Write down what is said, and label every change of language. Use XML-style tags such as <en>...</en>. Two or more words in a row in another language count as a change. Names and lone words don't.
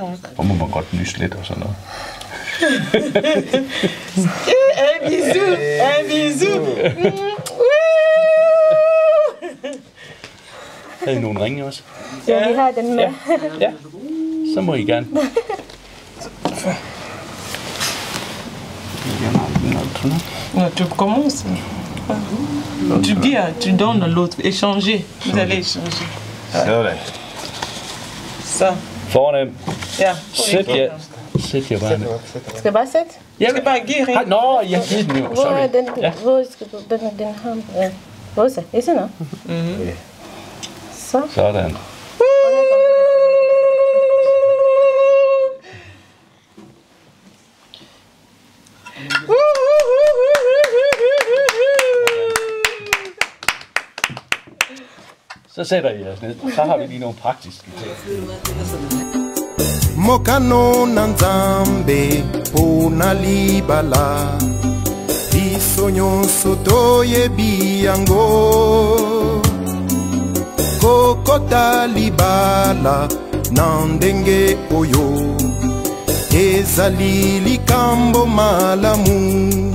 <da>Og må man godt nyse lidt og sådan noget.</da> <fr>Un bisou.</fr> <da>Havde I nogle ringe også? Ja, vi har den med. Ja. Så må I gerne.</da> <fr>Tu commences. Tu dis, tu donnes à l'autre. Échanger. Vous allez échanger.</fr> <da>Sådan. Ça. Fornemt. Ja. Sæt jer bare ned. Skal jeg bare sætte? Jeg skal bare give ring. Nå, jeg giver den jo. Hvor er Sorry. den? Ja. Hvor skal du? Den har... Ja. Hvor så? Er det noget? Så. Sådan. Så sætter I jeres ned. Så har vi lige nogle praktiske ting.</da> <ln>Mokano na nzambe pona libala biso nyonso toyebi yango kokota libala na ndenge oyo ezali likambo malamu</ln>